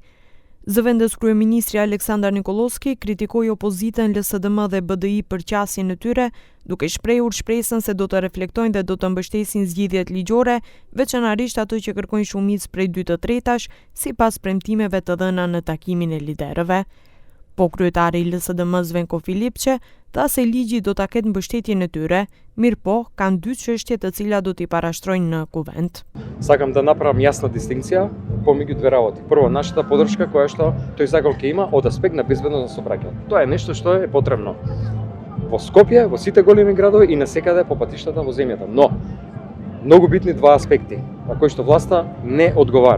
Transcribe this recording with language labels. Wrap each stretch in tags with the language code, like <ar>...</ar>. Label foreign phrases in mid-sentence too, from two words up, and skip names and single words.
<sq>Zëvendës kryeministri Aleksandar Nikollowski kritikoi opozitën, LSDM dhe BDI për qasjen e tyre, duke shprehur shpresën se do të reflektojnë dhe do të mbështesin zgjidhjet ligjore, veçanërisht ato që kërkojnë shumicë prej 2/3 sipas premtimeve të dhëna në takimin e liderëve. Po kryetari i LSDM-s Venko Filipçe tha se ligji do ta ketë mbështetjen e tyre, mirë po kanë dy çështje të cilat do t'i parashtrojnë në kuvent.</sq> <mk>Сакам да направам јасна дистинкција помеѓу две работи. Прво, нашата поддршка која што тој закон ќе има од аспект на безбедност на сообраќајот. Тоа е нешто што е потребно во Скопје, во сите големи градови и насекаде по патиштата во земјата. Но многу битни два аспекти на кои што власта не одговара.</mk>